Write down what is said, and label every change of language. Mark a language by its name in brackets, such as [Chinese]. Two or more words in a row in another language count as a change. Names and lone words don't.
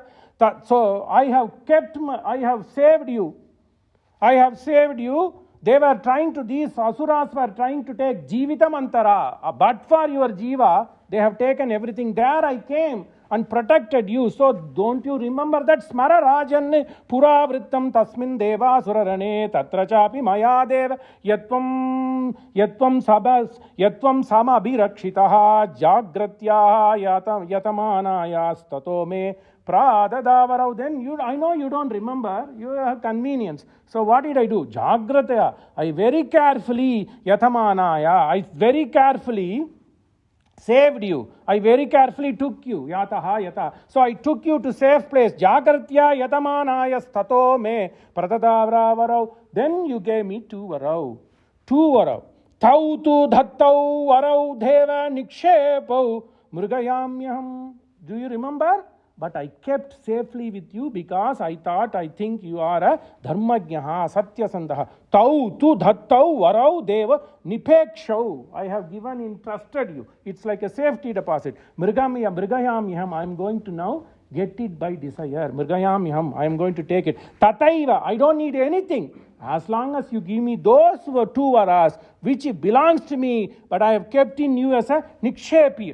[English] So I have saved you. I have saved you. They were trying to, these Asuras were trying to take Jivita Manthara. But for your Jiva, they have taken everything. There I came and protected you. So don't you remember that? [Sanskrit] स्मर राजन् पुरा वृत्तं तस्मिन् देव सुररणे तत्रचापि मया देव यत्त्वं सम अभिरक्षितः जाग्रत्या यतमाना ततो मे प्रददावरौ. [English] Then I know you don't remember, you have convenience. So what did I do? Jagratya. I very carefully saved you. I very carefully took you. Yataha. So I took you to safe place. [Sanskrit] जाग्रत्या यतमानया ततो मे प्रददावरौ. [English] Then you gave me two varau. [Sanskrit] तौ तु दत्तौ वरौ देव निक्षेपौ मृगयाम्यहम्. [English] Do you remember? But I kept safely with you because I think you are a [Sanskrit] धर्मज्ञः, सत्यसन्धः. तौ तु दत्तौ वरौ देव निक्षेपौ. [English] I have given, entrusted you. It's like a safety deposit. Mrigayamyam, I am going to now get it by desire. Mrigayamyam, I am going to take it. Tataiva, I don't need anything. As long as you give me those two varas, which belongs to me, but I have kept in you as a nikshepi.